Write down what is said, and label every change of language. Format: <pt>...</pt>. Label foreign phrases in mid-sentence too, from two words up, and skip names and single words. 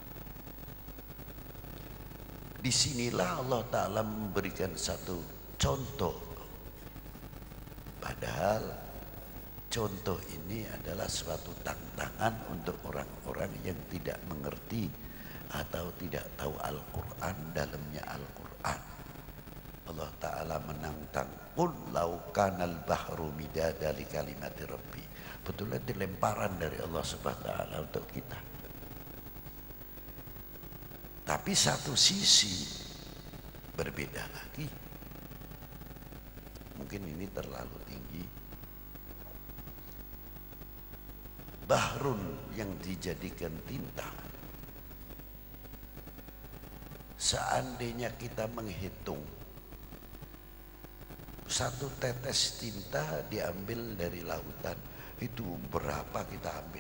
<id>Disinilah Allah Ta'ala memberikan satu contoh, padahal contoh ini adalah suatu tantangan untuk orang-orang yang tidak mengerti atau tidak tahu Al-Quran, dalamnya Al-Quran. Allah Ta'ala menantang,</id> <ar>قل لو كان البحر مدادا لكلمات ربي.</ar> <id>Betulnya itu lemparan dari Allah</id> <ar>سبحانه وتعالى</ar> <id>untuk kita. Tapi satu sisi berbeda lagi. Mungkin ini terlalu tinggi. Bahrun yang dijadikan tinta, seandainya kita menghitung satu tetes tinta diambil dari lautan, itu berapa kita ambil?</id>